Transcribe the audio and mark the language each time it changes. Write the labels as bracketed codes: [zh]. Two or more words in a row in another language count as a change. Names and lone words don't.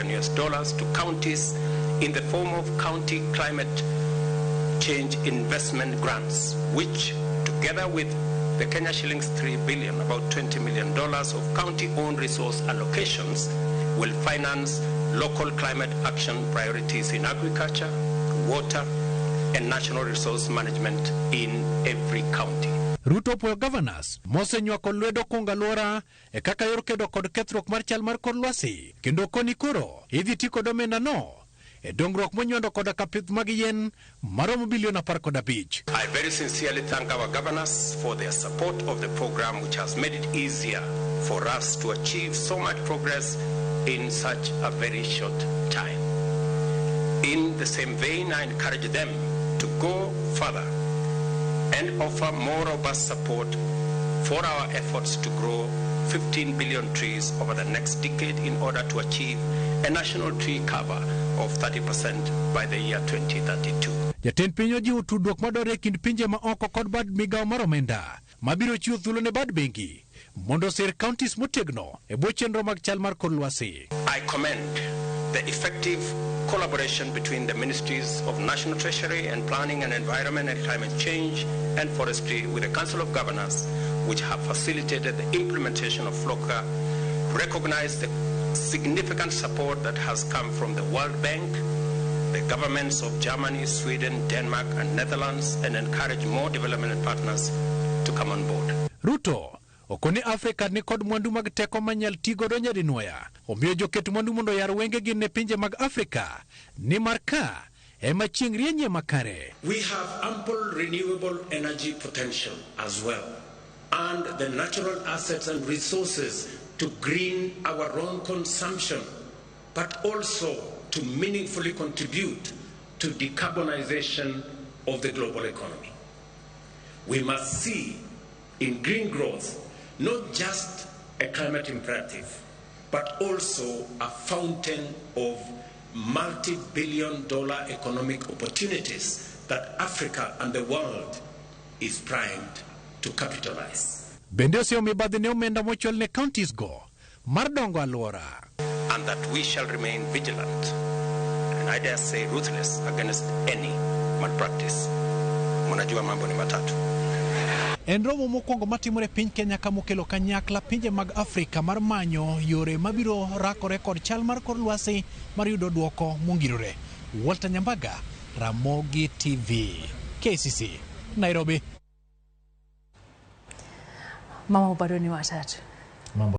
[en] to counties in the form of county climate change investment grants, which together with the Kenya shillings 3 billion, about $20 million of county-owned resource allocations, will finance local climate action priorities in agriculture, water, and national resource management in every county. [luo] Ruto po governors mosenyuako lwedo konga lora e kaka yor kedo kod kethruok mar chal mar kor lwasi kendo koni koro idhi ti kod omenda no e dongruok monywando kod kapith mag yien maromo bilion 15. [en] I very sincerely thank our governors for their support of the program, which has made it easier for us to achieve so much progress in such a very short time. In the same vein, I encourage them to go further and offer more robust support for our efforts to grow 15 billion trees over the next decade in order to achieve a national tree cover of 30% by the year 2032. [luo] Jatend piny ojiwo tudruok madore kind pinje ma oko kod bad migawo mar omenda mabiro chiwo thuolo ne bad bengi mondo sir counties motegno e bwo chenro mag chal mar kor lwasi. [en] I commend the effective collaboration between the Ministries of National Treasury and Planning and Environment and Climate Change and Forestry with the Council of Governors, which have facilitated the implementation of FLOCA, recognize the significant support that has come from the World Bank, the governments of Germany, Sweden, Denmark, and Netherlands, and encourage more development partners to come on board. [luo] Ruto okoni Afrika ni kod mwandu mag teko manyal tigo do nyadinwoya omiyo joket mwandu mondo yar wenge gi ne pinje mag Afrika ni marka ema chieng' rienye makare. [en] We have ample renewable energy potential as well, and the natural assets and resources to green our own consumption, but also to meaningfully contribute to decarbonization of the global economy. We must see in green growth not just a climate imperative, but also a fountain of multi-billion-dollar economic opportunities that Africa and the world is primed to capitalize. [luo] Bende oseo mibadhi ne omenda mochwal ne counties go mar dongo alwora. [en] And that we shall remain vigilant, and I dare say ruthless, against any malpractice. [sw] Mwanajua mambo ni matatu. [luo] En romo mokwongo matimore piny Kenya ka mokelo kanyakla pinje mag Afrika mar manyo yore mabiro rakore kod chal mar kor lwasi mar yudo duoko mongirore. Walter Nyambaga, Ramogi TV, KCC, Nairobi. [sw] Mama bado ni watatu.